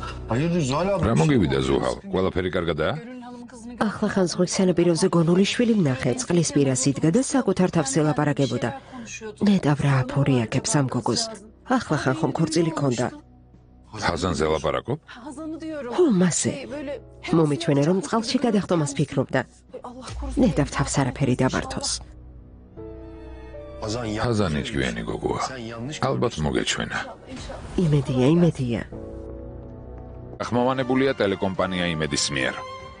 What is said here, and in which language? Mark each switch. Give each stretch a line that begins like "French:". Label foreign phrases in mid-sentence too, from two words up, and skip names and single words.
Georgian: რა მოგივიდა ზუჰალ? ყველაფერი კარგადაა?
Turkish: Gönül Hanım'ın kızını
Georgian: ახლა ხან ზღვის სანაპიროზე გონული შვილი ვნახე, წყლის პირას იდგა და საკუთარ თავს ელაპარაკებოდა. ნეტავ რა აფორიაკებს ამ გოგოს. ახლა ხან ხომ ქორწილი ქონდა. ჰაზანზე ლაპარაკობ?
Turkish: Hazan'ı diyorum.
Georgian: ხო, მასე.
Turkish: Böyle
Georgian: მომიჩვენე რომ წყალში გადახტომას ფიქრობდა.
Turkish: Allah korusun.
Georgian: ნეტავ თავს არაფერი დამართოს. ჰაზანი ჭკვიანი გოგოა. ალბათ მოგეჩვენა. იმედია. ახმოვანებულია ტელეკომპანია იმედის მიერ.